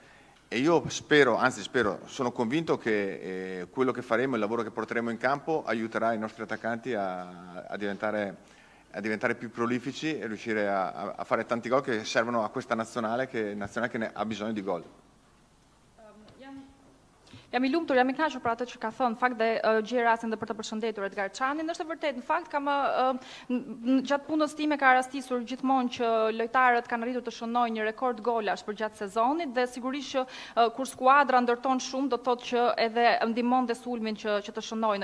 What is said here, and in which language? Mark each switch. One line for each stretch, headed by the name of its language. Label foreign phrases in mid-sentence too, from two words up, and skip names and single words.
Italian: E io spero, sono convinto che quello che faremo, il lavoro che porteremo in campo aiuterà i nostri attaccanti a diventare più prolifici e riuscire a fare tanti gol che servono a questa nazionale che ne ha bisogno di gol.
Albanian: Jam I lumtur, jam I kënaqur për atë që ka thënë, në fakt dhe gjej rastin dhe për të përshëndetur Edgar Çanin. Është e vërtetë, në fakt gjatë punës time ka rastisur gjithmonë që lojtarët kanë arritur të shënojnë një rekord golash për gjatë sezonit, dhe sigurisht që kur skuadra ndërton shumë do të thotë që edhe ndihmon dhe sulmin që të shënojnë.